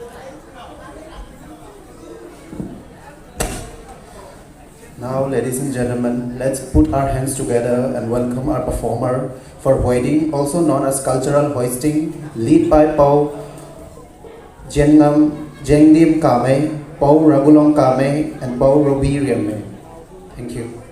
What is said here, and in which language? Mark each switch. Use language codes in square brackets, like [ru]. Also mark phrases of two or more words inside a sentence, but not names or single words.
[en] Now, ladies and gentlemen, let's put our hands together and welcome our performer for hoisting, also known as cultural hoisting, led by Pau Jengdim Kame, Pau Ragulong Kame, and Pau Robi Riame. Thank you.